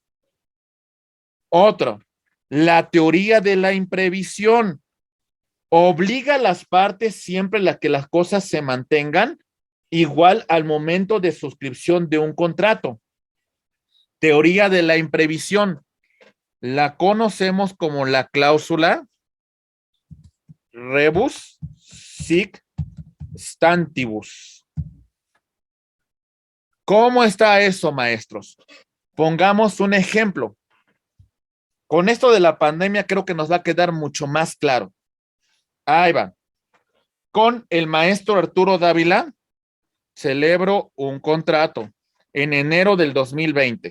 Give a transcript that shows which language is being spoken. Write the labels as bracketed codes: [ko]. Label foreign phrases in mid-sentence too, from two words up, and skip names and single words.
[es] Otro, la teoría de la imprevisión obliga a las partes siempre a que las cosas se mantengan igual al momento de suscripción de un contrato. Teoría de la imprevisión. la conocemos como la cláusula [la] rebus sic stantibus. [es] ¿Cómo está eso, maestros? Pongamos un ejemplo. Con esto de la pandemia creo que nos va a quedar mucho más claro. Ahí va. Con el maestro Arturo Dávila celebro un contrato en enero del 2020.